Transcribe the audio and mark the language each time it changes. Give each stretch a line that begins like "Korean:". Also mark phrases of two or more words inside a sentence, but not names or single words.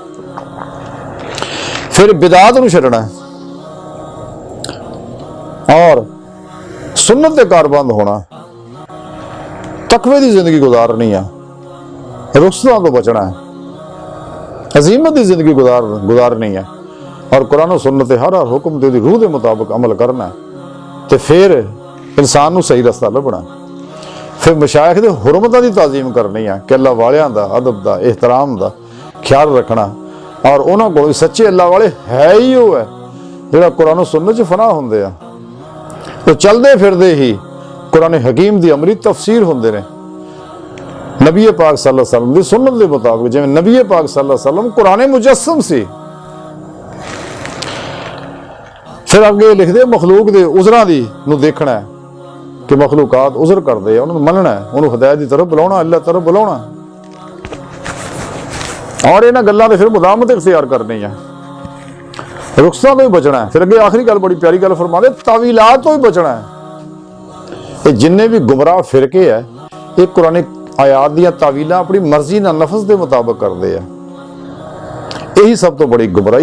Punjabi: فیر بدعت نوں چھڈنا ہے اور سنت دے کاربند ہونا، تقوے دی زندگی گزارنی ہے، رخصتاں تو بچنا ہے، عزیمت کی زندگی گزارنی ہے اور قرآن سنت ہر حکم تے روح کے مطابق عمل کرنا ہے، تو فیر انسان نوں صحیح رستہ لبھنا. فیر مشائخ دے حرمتاں دی تعظیم کرنی ہے کہ اللہ والیاں دا ادب دا احترام دا خیال رکھنا، اور انہاں کول سچے اللہ والے ہے ہی او ہے جیہڑا قرآن سنت چ فنا ہندے آ، تو چلدے پھردے ہی قرآن حکیم دی عملی تفسیر ہندے نے نبی پاک
Arabic: صلى الله عليه وسلم
Punjabi: دی سنت دے مطابق. جویں نبی پاک
Arabic: صلى الله عليه وسلم
Punjabi: قرآن مجسم سی۔ فیر اگے لکھدے مخلوق دے عذراں دی نوں ویکھنا ہے کہ مخلوقات عذر کردے آ، انہاں نوں منناں ہے، انہاں نے ہدایت کی طرف بلانا، اللہ طرف بلانا، اور انہاں گلاں تے فیر مداومت اختیار کرنی ہے، رخصتاں تو ہی بچنا ہے. فیر اگے آخری گل بڑی پیاری گل فرماتے تاویلات تو ہی بچنا ہے. یہ جنے بھی گمراہ فرقے ہے یہ قرآن آیات دیاں تاویلاں اپنی مرضی نال نفس کے مطابق کرتے ہیں، یہی سب تو بڑی گمراہی.